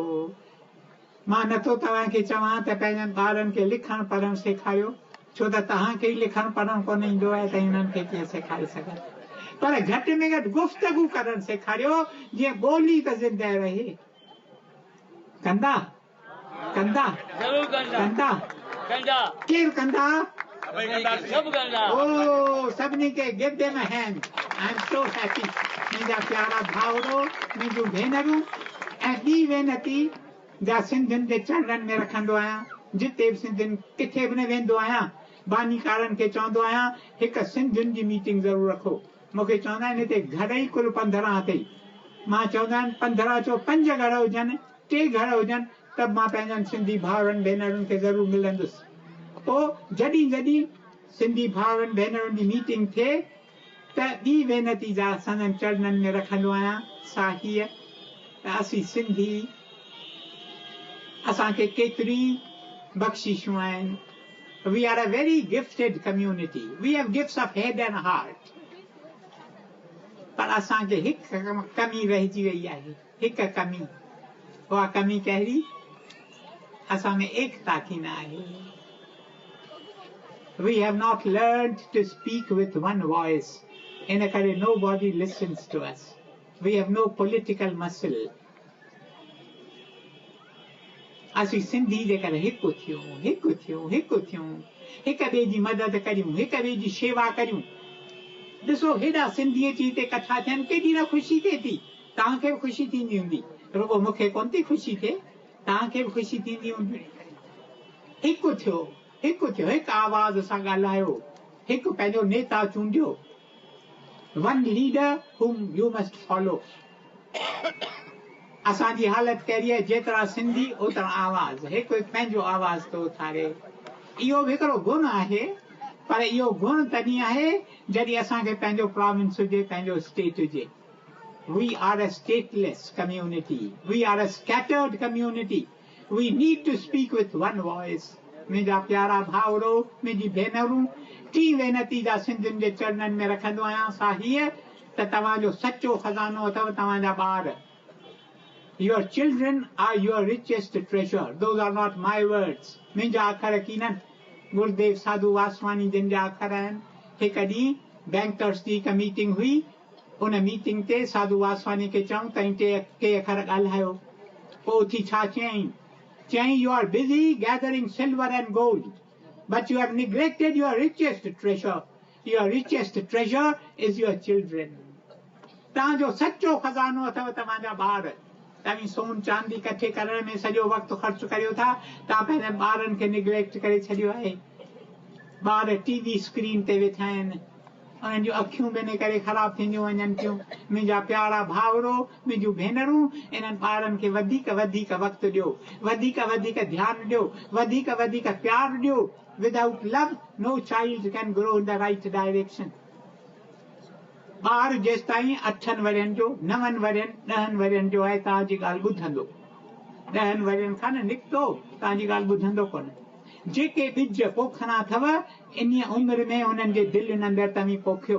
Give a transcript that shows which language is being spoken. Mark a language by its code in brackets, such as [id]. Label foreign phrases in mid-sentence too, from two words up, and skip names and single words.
[sd] मां नथो तव्हांखे चवां त पंहिंजनि ॿारनि खे लिखणु पढ़णु सेखारियो, छो त तव्हांखे ई लिखणु पढ़णु कोन ईंदो आहे त हिननि खे कीअं सेखारे सघां। पर घटि में घटि गुफ़्तगू करणु सेखारियो जीअं ॿोली त ज़िंदा रहे। कंदा कंदा कंदा केरु कंदा? [en] ओ सभिनी खे give them a hand. I am so happy. [sd] मुंहिंजा प्यारा भाउरो, मुंहिंजूं भेनरूं, ऐं ॿी वेनती जा सिंधियुनि जे चरणनि में रखंदो आहियां। जिते बि सिंधियुनि किथे बि न वेंदो आहियां, बानीकारनि खे चवंदो आहियां हिकु सिंधियुनि जी मीटिंग ज़रूरु रखो। मूंखे चवंदा आहिनि हिते घर ई कुल 15 अथई। मां चवंदा आहिनि 15 चो 5 घर हुजनि, 3 घर हुजनि, त मां पंहिंजनि सिंधी भाउरनि भेनरुनि खे ज़रूरु मिलंदुसि। पोइ जॾहिं सिंधी भाउरनि भेनरुनि जी मीटिंग थिए त ॿी वेनती जा संदनि चरणनि में रखंदो आहियां, सा हीअ त असीं सिंधी असांखे केतिरी बख़्शिशूं आहिनि। [en] We are a very gifted community. We have gifts of head and heart. [sd] पर असांखे हिकु कमी रहिजी वई आहे, हिकु कमी। उहा कमी कहिड़ी? असां में एकता की न आहे। [en] We have not learned to speak with one voice. [sd] इन करे [en] nobody listens to us. We have no political muscle. [sd] असीं सिंधी जेकर हिकु थियूं, हिक ॿिए जी मदद करियूं, हिक ॿिए जी शेवा करियूं। ॾिसो हेॾा सिंधी अची हिते कथा थियनि, केॾी न ख़ुशी थिए थी। तव्हांखे बि ख़ुशी थींदी हूंदी, रुगो मूंखे कोन थी ख़ुशी थिए, तव्हांखे बि ख़ुशी थींदी हूंदी। हिकु थियो, हिकु आवाज़ सां ॻाल्हायो, हिकु पंहिंजो नेता चूंडियो। [en] one leader whom you must follow. [sd] असांजी हालत कहिड़ी आहे? जेतिरा सिंधी ओतिरा आवाज़, हिकु पंहिंजो आवाज़ थो उथारे। इहो बि हिकिड़ो गुण आहे, पर इहो गुण तॾहिं आहे जॾहिं असांखे पंहिंजो प्रोविंस हुजे, पंहिंजो स्टेट हुजे। [en] We are a stateless community. We are a scattered community. We need to speak with one voice. [sd] मुंहिंजा प्यारा भाउरो, मुंहिंजी भेनरूं, 3 वेनती जा सिंधियुनि जे चरणनि में रखंदो आहियां। सा हीअ त तव्हांजो सचो खज़ानो अथव तव्हांजा ॿार। [en] Your children are your richest treasure. Those are not my words. [sd] मुंहिंजा अखर कीननि गुरुदेव साधू वासवानी जिन जा अखर आहिनि। हिकु ॾींहुं बैंकर्स जी हिकु मीटिंग हुई। उन मीटिंग ते साधू वासवानी खे चऊं त के अखर ॻाल्हायो। पोइ उथी छा चयईं? [en] You are busy gathering silver and gold, but you have neglected your richest treasure. Your richest treasure is your children. [sd] तव्हांजो सचो खज़ानो अथव तव्हांजा ॿार। तव्हां सोन चांदी इकठे करण में सॼो वक़्तु ख़र्च करियो था, तव्हां पंहिंजनि ॿारनि खे निग्लेक्ट करे छॾियो आहे। ॿार टीवी स्क्रीन ते वेठा आहिनि, उन्हनि जूं अखियूं बि इन करे ख़राब थींदियूं वञनि थियूं। मुंहिंजा प्यारा भाउरो, मुंहिंजूं भेनरूं, इन्हनि ॿारनि खे वधीक वक़्तु ॾियो, वधीक ध्यानु ॾियो, वधीक प्यार ॾियो। [en] Without love, no child can grow in the right direction. [sd] ॿार जेसि ताईं 8 वरनि जो, 9 वरनि, 10 वरनि जो आहे, तव्हांजी ॻाल्हि ॿुधंदो। 10 वरनि खां न निकितो, तव्हांजी ॻाल्हि ॿुधंदो कोन। जेके ॿिज पोखणा अथव इन उमिरि में उन्हनि जे दिलि अंदरि तव्हीं पोखियो।